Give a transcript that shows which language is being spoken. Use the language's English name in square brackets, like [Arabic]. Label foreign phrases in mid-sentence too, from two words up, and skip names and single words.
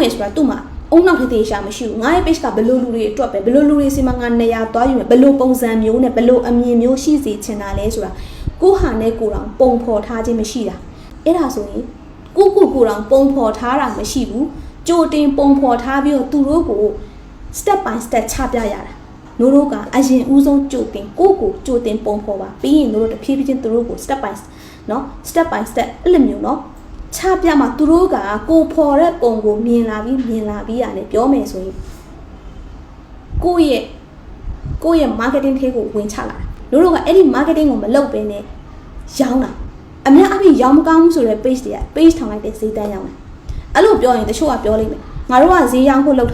[Burmese] မယ်ဆိုတာသူ့မှာအုံနောက်သေးရှာမရှိဘူးငါရဲ့ page ကဘယ်လိုလူတွေအတွက်ပဲဘယ်လိုလူတွေစီမှာငါနေရာသွားယူမယ်ဘယ်လိုပုံစံမျိုးနဲ့ဘယ်လိုအမြင်မျိုးရှိစေချင်တာလဲဆိုတာကိုဟာနဲ့ကိုတောင်ပုံဖော်ထားခြင်းမရှိတာအဲ့ဒါဆိုရင်ကိုတောင်ပုံဖော်ထားတာမရှိဘူးကြိုတင်ပုံဖော်ထားပြီးတော့သူတို့ကို [English] step by step [Burmese] ချပြရတာတို့ကအရင်ဦးဆုံးကြိုတင်ကိုကြိုတင်ပုံဖော်ပါပြီးရင်တို့တဖြည်းဖြည်းချင်းသူတို့ကို [English] step by [Burmese] နော် [English] step by step [Burmese] အဲ့လိုမျိုးနော်ချပြမှာသူတို့ကကိုဖော်တဲ့ပုံကိုမြင်လာပြီးရတယ်ပြောမယ်ဆိုရင်ကိုယ့်ရဲ့ marketing ထဲကိုဝင်ချလာတို့ကအဲ့ဒီ marketing ကိုမလုပ်ဘဲနဲ့ရောင်းတာအများအပြည့်ရောင်းမကောင်းဘူးဆိုတဲ့ page တွေက page ထောင်လိုက်တဲ့ဈေးတန်းရောင်းတယ်အဲ့လိုပြောရင်တချို့ကပြောလိမ့်မယ်ငါတို့ကဈေးရောင်းဖို့လုပ်